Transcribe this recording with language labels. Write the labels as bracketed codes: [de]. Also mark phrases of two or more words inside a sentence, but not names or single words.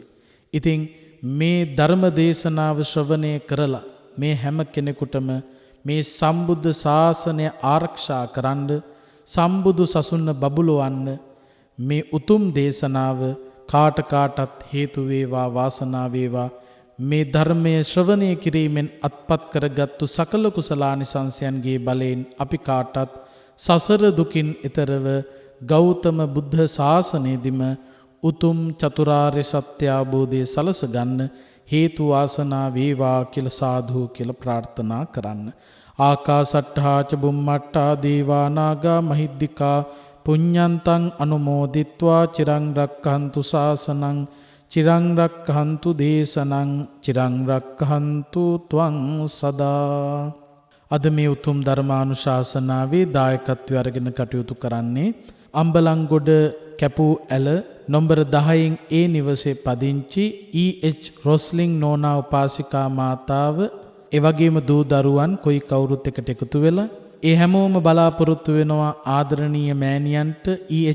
[si] ඉතින් මේ ධර්ම දේශනාව ශ්‍රවණය කරලා මේ හැම කෙනෙකුටම මේ සම්බුද්ධ ශාසනය ආරක්ෂා කරන්න සම්බුදු සසුන බබළුවන්න මේ උතුම් දේශනාව කාටත් හේතු වේවා වාසනාව වේවා මේ ධර්මයේ ශ්‍රවණය කිරීමෙන් අත්පත් කරගත්තු සකල කුසලානිසංසයන්ගේ බලයෙන් අපි කාටත් සසර දුකින් එතරව ගෞතම බුද්ධ ශාසනයේදීම උතුම් චතුරාර්ය සත්‍ය අවබෝධය සලස ගන්න හේතු වාසනා වේවා කියලා සාදු කියලා ප්‍රාර්ථනා කරන්න. [pi] ආකාසට්ඨා ච බුම්මට්ඨා දේවා නාග මහිද්దికා පුඤ්ඤන්තං අනුමෝදිත්වා චිරං රක්ඛන්තු ශාසනං චිරං රක්ඛන්තු දේශනං චිරං රක්ඛන්තු ත්වං සදා. [si] අද මේ උතුම් ධර්මානුශාසනාවේ දායකත්වය අරගෙන කටයුතු කරන්නේ අම්බලන්ගොඩ කැපූ ඇල නම්බර 10න් ඒ නිවසේ පදිංචි E.H. රොස්ලින් නෝනා උපාසිකා මාතාව, ඒ වගේම දූ දරුවන් කොයි කවුරුත් එකට එකතු වෙලා ඒ හැමෝම බලාපොරොත්තු වෙනවා ආදරණීය මෑණියන්ට E.H.